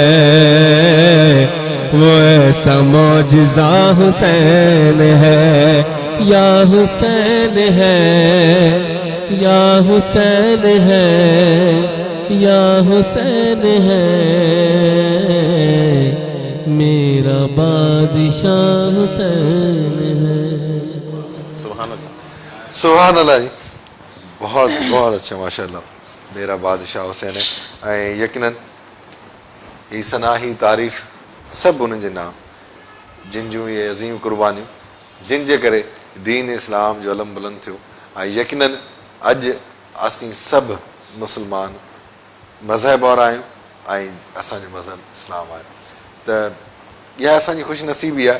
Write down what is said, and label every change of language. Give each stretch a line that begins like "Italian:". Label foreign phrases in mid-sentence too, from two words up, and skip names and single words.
Urdu: وہ ایسا معجزہ حسین ہے، یا حسین ہے، یا حسین ہے، یا حسین ہے، میرا بادشاہ حسین ہے۔
Arabic: سبحان اللہ، سبحان اللہ
Urdu: جی، بہت بہت اچھا، ماشاءاللہ، میرا بادشاہ حسین ہے۔ یقیناً ہی ثنا ہی تعریف سب
Sindhi: انہनि जे नाम जिन जूं ये अज़ीम क़ुर्बानियूं जिन जे करे दीन इस्लाम जो अलम बुलंद थियो। ऐं यकीनन अॼु असीं सभु मुस्लमान मज़हब वारा आहियूं ऐं असांजो मज़हब इस्लाम आहे, त इहा असांजी ख़ुशि नसीबी आहे।